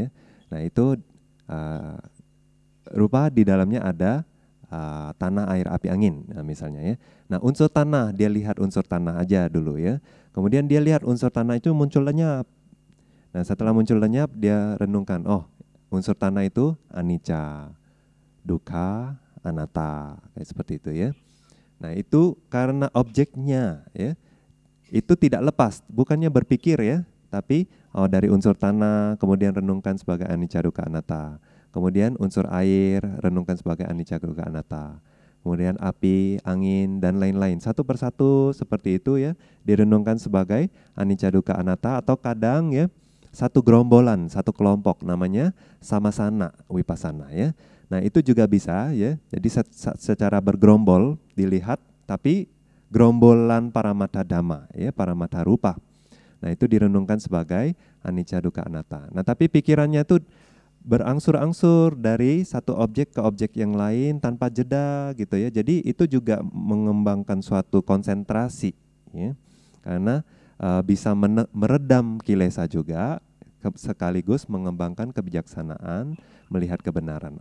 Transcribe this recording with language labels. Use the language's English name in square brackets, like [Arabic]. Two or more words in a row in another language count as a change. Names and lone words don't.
[Indonesian] Nah itu rupa di dalamnya ada tanah, air, api, angin, nah, misalnya ya. Nah unsur tanah, dia lihat unsur tanah aja dulu ya. Kemudian dia lihat unsur tanah itu muncul lenyap. Nah setelah muncul lenyap dia renungkan, oh unsur tanah itu [Pali] anicca, dukkha, anatta, [Indonesian] kayak seperti itu ya. Nah itu karena objeknya ya, itu tidak lepas, bukannya berpikir ya, tapi dari unsur tanah kemudian renungkan sebagai [Pali] anicca, dukkha, anatta. [Indonesian] Kemudian unsur air renungkan sebagai [Pali] anicca, dukkha, anatta. [Indonesian] Kemudian api, angin, dan lain-lain. Satu persatu seperti itu ya, direnungkan sebagai [Pali] anicca, dukkha, anatta. [Indonesian] Atau kadang ya, satu gerombolan, satu kelompok namanya [Pali] samasana vipassana [Indonesian] ya. Nah itu juga bisa ya, jadi secara bergerombol dilihat, tapi gerombolan [Pali] Paramatha Dhamma [Indonesian] ya, [Pali] Paramatha Rupa. [Indonesian] Nah itu direnungkan sebagai [Pali] anicca, dukkha, anatta. [Indonesian] Nah tapi pikirannya itu berangsur-angsur dari satu objek ke objek yang lain tanpa jeda gitu ya. Jadi itu juga mengembangkan suatu konsentrasi ya. Karena bisa meredam kilesa juga, sekaligus mengembangkan kebijaksanaan, melihat kebenaran.